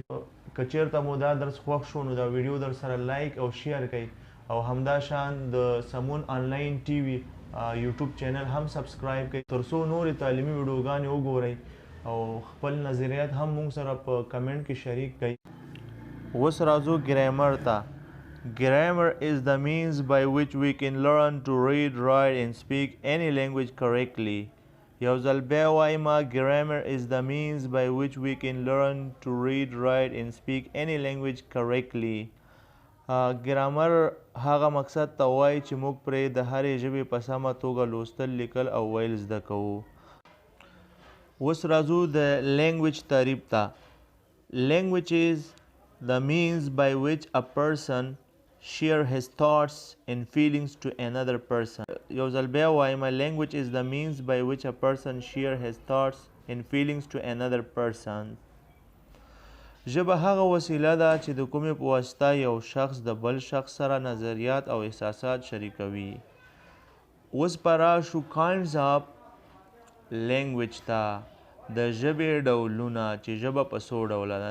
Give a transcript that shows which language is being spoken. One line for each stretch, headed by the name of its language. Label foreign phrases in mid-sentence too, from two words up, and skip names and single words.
Pashto: که چېرته مو دا درس خوښ شو نو دا ویډیو در سره لایک او شیر کړئ او همدا شان د سمون آنلاین ټي وي یوټیوب چینل هم سبسکرایب کړئ تر څو نورې تعلیمي ویډیوګانې وګورئ او خپل نظریات هم موږ سره په کمنټ کې شریک کړئ. اوس راځو ګرامر ته.
English: Grammar is the means by which we can learn to read, write and speak any language correctly.
Pashto: یو ځل بیا وایم،
English: grammar is the means by which we can learn to read, write and speak any language correctly.
Pashto: ګرامر هغه مقصد ته وایي چې موږ پرې د هرې ژبې په سمه توګه لوستل، لیکل او ویل زده کوو. اوس راځو د لینګویج تعریف ته.
English: Language is the means by which a person share his thoughts and feelings to another person.
Pashto: یو ځل بیا وایم،
English: language is the means by which a person share his thoughts and feelings to another person.
Pashto: ژبه هغه وسیله ده چې د کومې په واسطه یو شخص د بل شخص سره نظریات او احساسات شریکوي. اوس به راشو
English: kinds of language
Pashto: ته، د ژبې ډولونه چې ژبه په څو ډوله ده.